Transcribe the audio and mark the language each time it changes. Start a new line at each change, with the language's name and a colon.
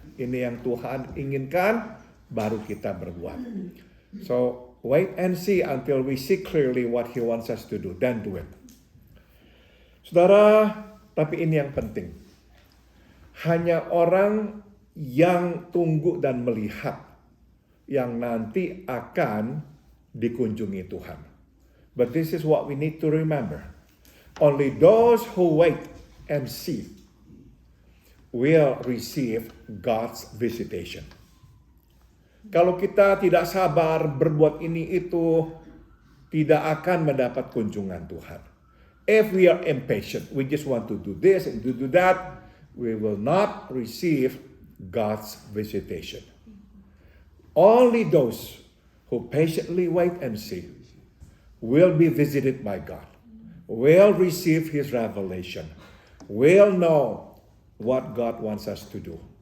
Indonesian: Ini yang Tuhan inginkan, baru kita berbuat.
English: So, wait and see until we see clearly what He wants us to do. Then do it.
Indonesian: Saudara, tapi ini yang penting. Hanya orang yang tunggu dan melihat yang nanti akan dikunjungi Tuhan.
English: But this is what we need to remember. Only those who wait and see will receive God's visitation.
Indonesian: Kalau kita tidak sabar berbuat ini itu, tidak akan mendapat kunjungan Tuhan.
English: If we are impatient, we just want to do this and to do that, we will not receive God's visitation. Only those who patiently wait and see will be visited by God, will receive His revelation, will know what God wants us to do.